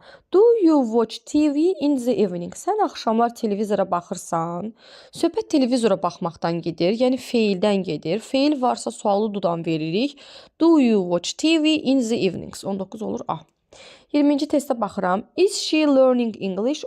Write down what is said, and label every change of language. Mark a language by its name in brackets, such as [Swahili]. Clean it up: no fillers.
[English] Do you watch TV in the evening? [Azerbaijani] Sən axşamlar televizora baxırsan. Söhbət televizora baxmaqdan gedir. Yəni feildən gedir. Feil varsa sualı dudan veririk. [English] Do you watch TV in the evenings? [Azerbaijani] 19 olur A. 20-ci testə baxıram. [English] Is she learning English?